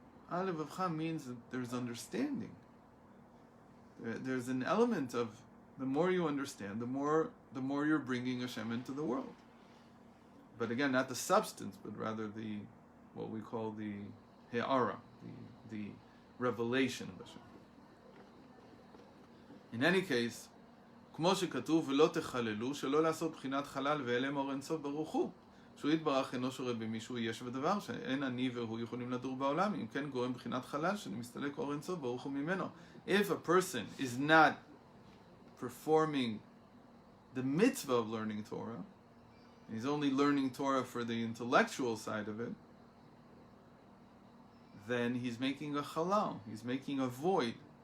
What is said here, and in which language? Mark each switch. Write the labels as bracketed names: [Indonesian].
[English] Al levavcha means that there's understanding. There's an element of the more you understand, the more you're bringing Hashem into the world. But again, not the substance, but rather what we call the he'ara, the revelation of Hashem. In any case, [Hebrew] כמו שכתוב ולא תחללו, שלא לעשות בחינת חלל ואלם אור אינסוף ברוך הוא. שהוא יתברך אינו שורה במישהו יש ודבר, שאין אני והוא יכולים לדור בעולם, אם כן גורם בחינת חלל, שנמסתלק אור אינסוף ברוך הוא ממנו. [English] If a person is not performing the mitzvah of learning Torah, he's only learning Torah for the intellectual side of it, then he's making a halal, he's making a void.